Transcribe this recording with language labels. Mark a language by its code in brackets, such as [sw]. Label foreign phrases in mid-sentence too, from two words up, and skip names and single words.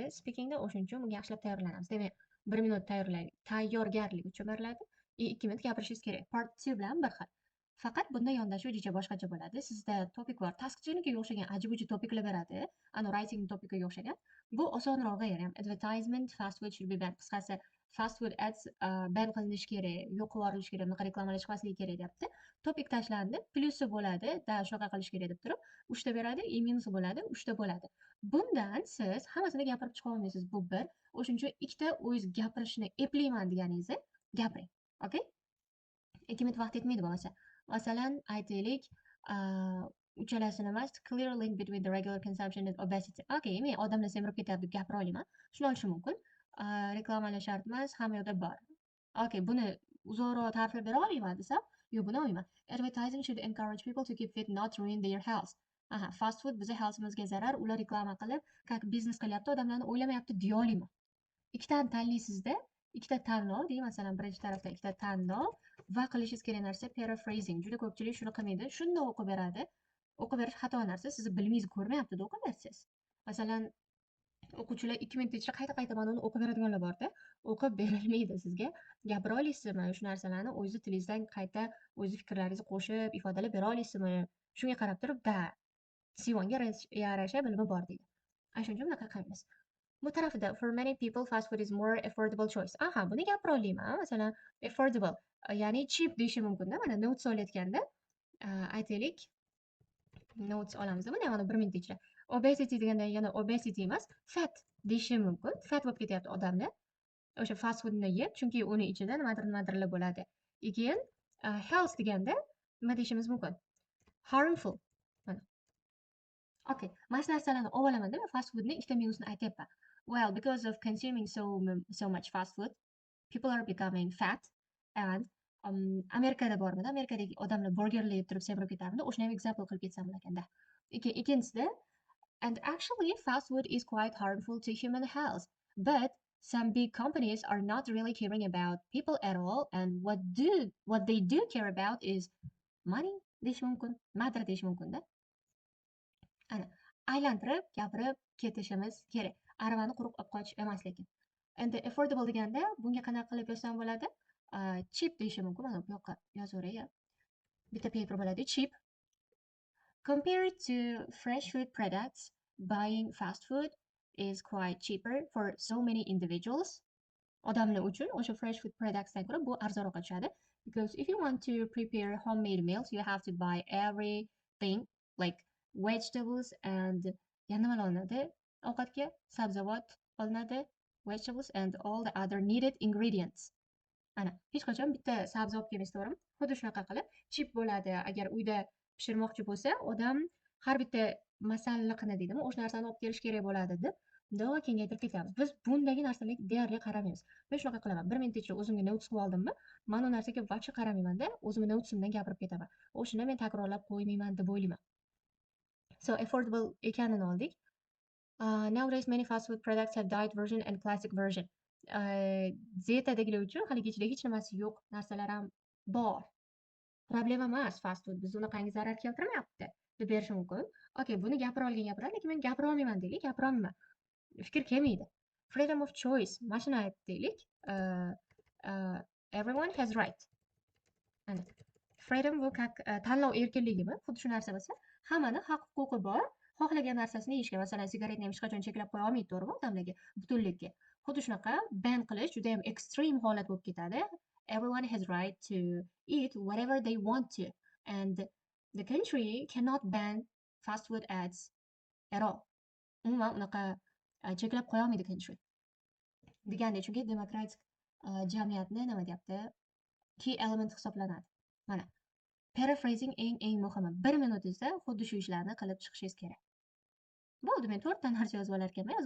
[uz] Speakingda o'shuning uchun bunga yaxshilab tayyorlanamiz. Demak, 1 minut tayyorgarlik uchun beriladi. 2 minut gapirishingiz kerak. Part 2 bilan bir xil. Faqat bunda yondashuv jicha boshqacha bo'ladi. Sizda topik bor. Taskchinikiga o'xshagan aji-buji topiklar beradi. Writing topikiga o'xshagan. Bu osonrog'i ham. [en] Advertisement, fast food should be banned. [uz] Qisqasi, [en] fast food ads [uz] ban qilinishi kerak, yo'q qilib yuborilishi kerak, bunaqa reklamalar chiqmasligi kerak deyapti. Topik tashlandi, plyusi bo'ladi, shunaqa qilish kerak deb turib, 3 ta beradi, minusi bo'ladi, 3 ta bo'ladi. Bundan siz hammasini gapirib chiqa olmaysiz. Bu bir. O'shuning uchun ikkita o'zingiz gapirishni eplayman deganingizni gapiring. Okay? 2 minut vaqt yetmaydi bo'lmasa. Masalan, aytaylik, uchalasini emas, [en] clear link between the regular consumption and obesity. [uz] Okay, men odamlar semirib ketyapti deb gapira olaman. Shuni olishim mumkin. Reklamalar shart emas, hamma yoqda bor. Okay, buni uzoqroq ta'riflab bera olmayman desam, yo'q, buni olmayman. [en] Advertising should encourage people to keep fit, not ruin their health. [uz] Aha, [en] fast food [uz] bizni healthimizga zarar, ular reklama qilib, как biznes qilyapti, odamlarni o'ylamayapti deya olmayman. Ikkitani tanlaysizda, ikkita tanlov, deylik, masalan, birinchi tarafda ikkita tanlov va qilishingiz kerak narsa paraphrasing. Juda ko'pchilik shuni qilmaydi. Shunda o'qib beradi. O'qib berish xato narsa, sizni bilmingizni ko'rmayapti-da o'qib bersangiz. Masalan, o'quvchilar 2 minut ichida qayta mana uni o'qib beradiganlar borda, o'qib berilmaydi sizga. Gapira olasizmi? Shu narsalarni o'zingiz tilingizdan qayta o'z fikrlaringizni qo'shib, ifodalab bera olasizmi? Shunga qarab turib, Sivonga yarasha bilimi bor deydi. Ana shuning uchun bunaqa qilamiz. Bu tarafida [en] for many people fast food is more affordable choice. [uz] Aha, buni gapira olaman. Masalan, affordable, ya'ni cheap deyishi mumkin-da. Mana notes olayotganda, aytaylik, notes olamiz. Buni ham mana 1 minut ichida. Obesity deganda yana obesity emas, fat deyishi mumkin. Fat bo'lib ketyapti odamlar. O'sha [en] fast foodni [uz] yeb, chunki uni ichida nimadir-nimadirlar bo'ladi. Keyin health deganda nima deyishimiz mumkin? Harmful. Mana. Okay, mana shu narsalarni olib olamanda men [en] fast foodni [uz] ikkita minusini aytyapman. [en] Well, because of consuming so much fast food, people are becoming fat and [uz] Amerikada bormidi? Amerikadagi odamlar burgerlar yeb turib semirib ketarmidi? O'shani ham example qilib ketsam bo'lganda. Ikkinchisida, [en] and actually fast food is quite harmful to human health, but some big companies are not really caring about people at all, and what they do care about is money [uz] deyish mumkin, [en] matter [uz] deyish mumkin-da. Ana, aylantirib, gapirib ketishimiz kerak. Aravani quruq olib qochish emas lekin. Endi affordable deganda bunga qanaqa qilib yozsam bo'ladi? Cheap deyishim mumkin. Mana bu yoqqa yozaveray. Bitta paper bo'ladi, cheap. [en] Compared to fresh food products, buying fast food is quite cheaper for so many individuals. [uz] Odamlar uchun o'sha [en] fresh food productsdan [uz] ko'ra bu arzonroqqa tushadi. [en] Because if you want to prepare homemade meals, you have to buy everything like vegetables and [uz] yana nima olinadi? Ovqatga sabzavot olinadi, [en] vegetables and all the other needed ingredients. [uz] Ana, hech qachon bitta sabzi olib kelmaysiz, to'g'rimi? Xuddi shunaqa qilib chip bo'ladi. Agar uyda pishirmoqchi bo'lsa, odam har bitta masalliqni deydimi, o'sha narsani olib kelish kerak bo'ladi deb doim kengaytirib ketamiz. Biz bundagi narsalarga deyarli qaramaymiz. Men shunaqa qilaman. 1 minut ichida o'zimga notes qilib oldimmi, mana u narsaga voqea qaramayman-da, o'zimni notesimdan gapirib ketaman. O'shani men takrorlab qo'ymayman deb o'ylayman. [en] So affordable [uz] ekanini oldik. [en] Nowadays many fast food products have diet version and classic version. [uz] Dietadagilar uchun haligi ichida hech nimasi yo'q narsalar ham bor. Problema emas [en] fast food. [uz] Biz unaqangi zarar keltirmayapti deb berish mumkin. Okay, buni gapira olgan gapiradi, lekin men gapira olmayman deylik, gapira olmayman. Fikr kelmaydi. [en] Freedom of choice. [uz] Mana shuni aytdik. [en] Everyone has right. [uz] Ana. Freedom bu tanlov erkinligimi? Xuddi shu narsa bo'lsa, hammani haq-huquqi bor. Xohlagan narsasini yeyishga, masalan, sigaretni ham hech qachon cheklab qo'ya olmaydi, to'g'rimi, odamlarga, butunlikka. Xuddi shunaqa ban qilish juda ham extreme holat bo'lib ketadi. [en] Everyone has right to eat whatever they want to, and the country cannot ban fast food ads at all. [uz] Umuman unaqa cheklab qo'ya olmaydi country. Deganda, chunki demokratik jamiyatni nima deyapti? [en] Key element [uz] hisoblanadi. Mana, paraphrasing eng muhimi. 1 minutingizda xuddi shu ishlarni qilib chiqishingiz kerak. Bo'ldi, men 4 ta narsa yozib olar ekanman.